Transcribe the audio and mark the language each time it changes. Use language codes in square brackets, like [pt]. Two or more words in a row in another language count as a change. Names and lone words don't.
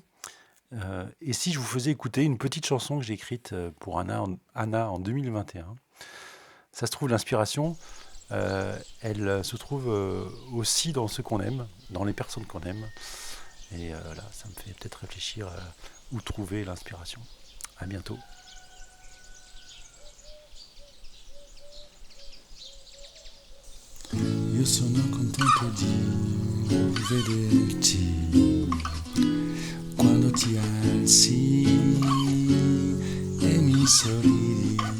[fr] Et si je vous faisais écouter une petite chanson que j'ai écrite pour Anna en 2021? Ça se trouve, l'inspiration, elle se trouve aussi dans ceux qu'on aime, dans les personnes qu'on aime. Et là, ça me fait peut-être réfléchir où trouver l'inspiration. À bientôt. [it] Io sono contento di vederti quando ti alzi e mi sorridi.